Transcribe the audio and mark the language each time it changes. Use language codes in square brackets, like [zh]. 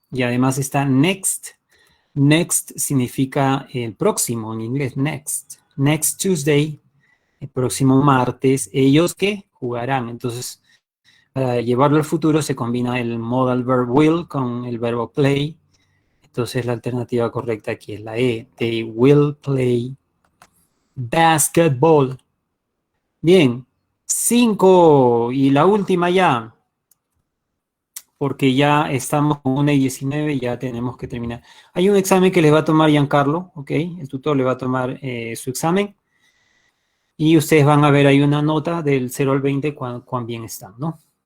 [es] Y además está next. Next significa el próximo en inglés, next. [en] Next Tuesday, [es] el próximo martes, ellos que jugarán. Entonces, para llevarlo al futuro se combina el modal verb will con el verbo play. Entonces, la alternativa correcta aquí es la E. [en] They will play basketball. [es] Bien, 5 y la última ya, porque ya estamos con 1:19 y ya tenemos que terminar. Hay un examen que les va a tomar Giancarlo, ¿ok? El tutor le va a tomar su examen y ustedes van a ver ahí una nota del 0 al 20 cuán bien están, ¿no?